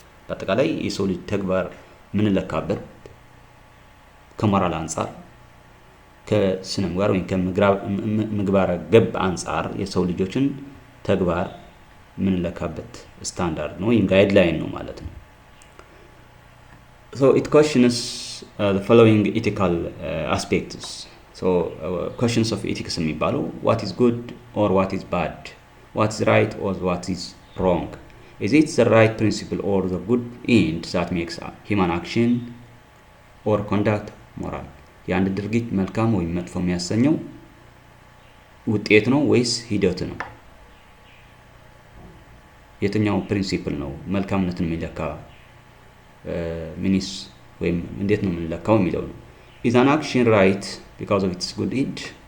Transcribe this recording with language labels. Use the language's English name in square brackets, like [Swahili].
[Amharic] በአጠቃላይ የሰው ልጅ ተግባር ምንለካበት ከሞራል አንፃር ከስነ ምግባር ወይም ከምግባረ ገብ አንፃር የሰው ልጆችን ተግባር ምንለካበት ስታንዳርድ ነው ወይም ጋይድላይን ነው ማለት ነው። [English] So it questions the following ethical aspects. So questions of ethics የሚባለው what is good or what is bad, what is right or what is wrong, is it the right principle or the good end that makes human action or conduct moral? [Amharic] የአንድ ድርጊት መልካም ወይም መጥፎ የሚያሰኘው ውጤት ነው ወይስ ሂደት ነው? የትኛው ፕሪንሲፕል ነው መልካምነትን የሚለካ ሚኒስ ወይም እንዴት ነው የምንለካው የሚለው ነው። [English] is an action right because of its good end?